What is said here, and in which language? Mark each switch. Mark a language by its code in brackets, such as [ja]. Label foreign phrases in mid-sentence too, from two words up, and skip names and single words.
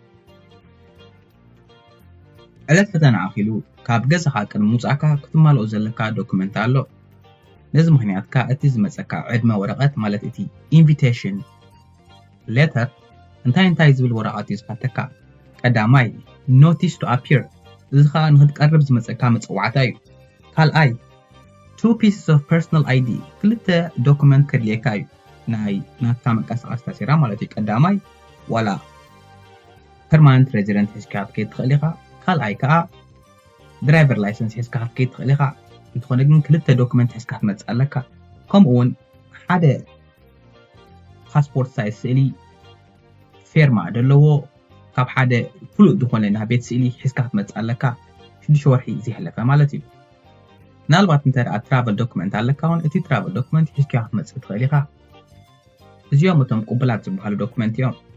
[ti] ዕለት ፈተና ኣኺሉ ካብ ገዛኻ ቅድሚ ምውፃእካ ክትማልኦ ዘለካ ዶክመንት ኣሎ ነዚ ምኽንያትካ እቲ ዝመፀካ ዕድመ ወረቐት ማለት እቲ [en] invitation letter [ti] እንታይ ዝብል ወረቐት እዩ ዝሓተካ ቀዳማይ [en] notice to appear [ti] እዚ ከዓ ንክትቀርብ ዝመፀካ መፀዋዕታ እዩ ካልኣይ [en] 2 pieces of personal ID [ti] ክልተ ዶክመንት ከድልየካ እዩ ናይ ናትካ መንቀሳቐሲ ታሲራ ማለት እዩ ቀዳማይ ዋላ [en] permanent resident [ti] ሒዝካ ክትከይድ ትኽእል ኢኻ ካልኣይ ከዓ [en] driver license [ti] ሒዝካ ክትከይድ ትኽእል ኢኻ እንትኾነ ግን ክልተ ዶክመንት ሒዝካ ክትመፅእ ኣለካ ከምኡውን ሓደ [en] passport size [ti] ስእሊ ፌርማ ዘለዎ ካብ ሓደ ፍሉጥ ዝኾነ ናይ ቤት ስእሊ ሒዝካ ክትመፅእ ኣለካ 6 ወርሒ ዘይሕለፈ ማለት እዩ ምናልባት እንተደኣ [en] travel document [ti] ኣለካ እውን እቲ [en] travel document [ti] ሒዝካ ክትመፅእ ትኽእል ኢኻ እዚኦም እቶም ቅቡላት ዝበሃሉ ዶክመንት እዮም